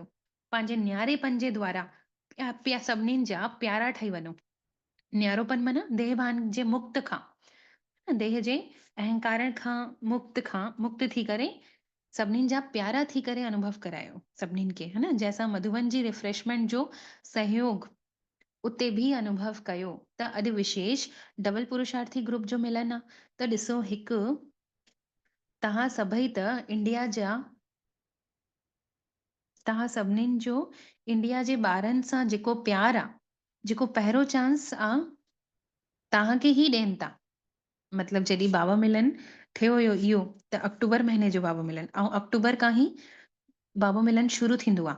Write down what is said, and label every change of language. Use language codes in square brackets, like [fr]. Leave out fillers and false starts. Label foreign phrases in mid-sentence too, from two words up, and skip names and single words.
[sd] पंहिंजे न्यारेपन जे द्वारा सभिनीनि जा प्यारा ठही वञो। न्यारोपन माना देहभान जे मुक्त खां, देह जे अहंकार खां मुक्त थी करे सभिनीनि जा प्यारा थी करे अनुभव करायो सभिनीनि खे, है न, जंहिंसां मधुबन जी रिफ्रेशमेंट जो सहयोग उते बि अनुभव कयो। त अॼु विशेष डबल पुरुषार्थी ग्रुप जो मिलन आहे। त ॾिसो, हिकु तव्हां सभई त इंडिया जा, तव्हां सभिनीनि जो इंडिया जे ॿारनि सां जेको प्यार आहे, जेको पहिरियों चांस आहे, तव्हांखे ई ॾियनि था। मतिलबु जॾहिं बाबा मिलन थियो हुयो इहो, त अक्टूबर महीने जो बाबा मिलन, ऐं अक्टूबर खां ई बाबा मिलन शुरू थींदो आहे।